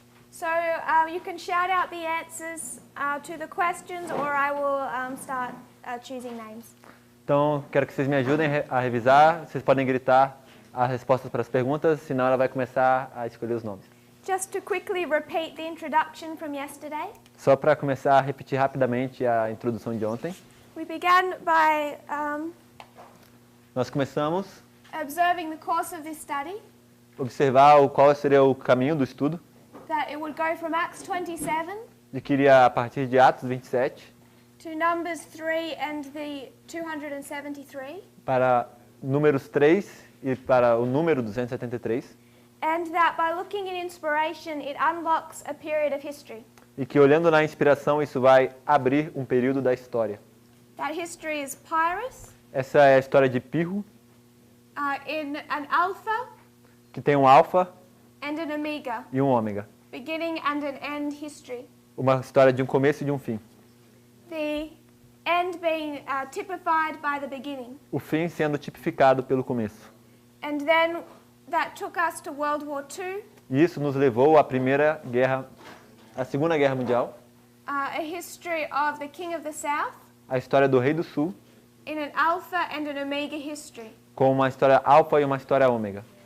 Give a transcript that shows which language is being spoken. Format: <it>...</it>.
<en>So you can shout out the answers to the questions, or I will start choosing names.</en> <pt>Então, quero que vocês me ajudem a revisar. Vocês podem gritar as respostas para as perguntas, senão ela vai começar a escolher os nomes.</pt> <en>Just to quickly repeat the introduction from yesterday.</en> <pt>Só para começar a repetir rapidamente a introdução de ontem.</pt> <en>We began by</en> <pt>Nós começamos</pt> <en>observing the course of this study,</en> <pt>a observar qual seria o caminho do estudo,</pt> <en>that it would go from Acts 27</en> <pt>de que iria a partir de Atos 27</pt> <en>to Numbers 3 and the 273.</en> <pt>para Números 3 e para o número 273.</pt> <en>And that by looking in inspiration, it unlocks a period of history.</en> <pt>E que olhando na inspiração isso vai abrir um período da história.</pt> <en>That history is Pyrrhus,</en> <pt>Essa é a história de Pirro,</pt> <en>in an alpha</en> <pt>que tem um alfa</pt> <en>and an omega,</en> <pt>e um ômega.</pt> <en>beginning and an end history.</en> <pt>Uma história de um começo e de um fim.</pt> <en>The end being typified by the beginning.</en> <pt>O fim sendo tipificado pelo começo.</pt> <en>And then that took us to World War II,</en> <pt>E isso nos levou à Segunda Guerra Mundial,</pt> <en>a history of the King of the South,</en> <pt>a história do Rei do Sul,</pt> <en>in an alpha and an omega history.</en> <pt>com uma história alfa e uma história ômega.</pt>